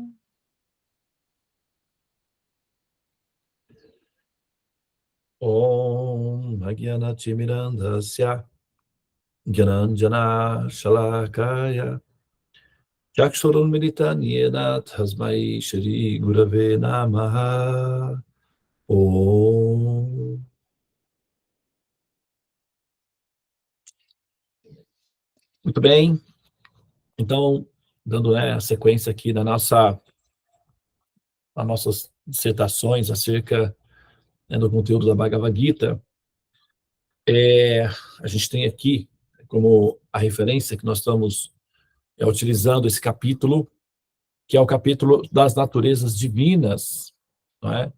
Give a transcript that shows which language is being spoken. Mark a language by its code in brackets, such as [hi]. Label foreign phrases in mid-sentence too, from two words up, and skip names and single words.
[sa] ॐ अज्ञानतिमिरान्धस्य ज्ञानाञ्जनशलाकया चक्षुरुन्मीलितं येन तस्मै श्रीगुरवे नमः. Om. [pt] Muito bem. Então, dando a sequência aqui das nossas dissertações acerca do conteúdo da Bhagavad Gita, a gente tem aqui como a referência que nós estamos utilizando esse capítulo, que é o capítulo das naturezas divinas, não é?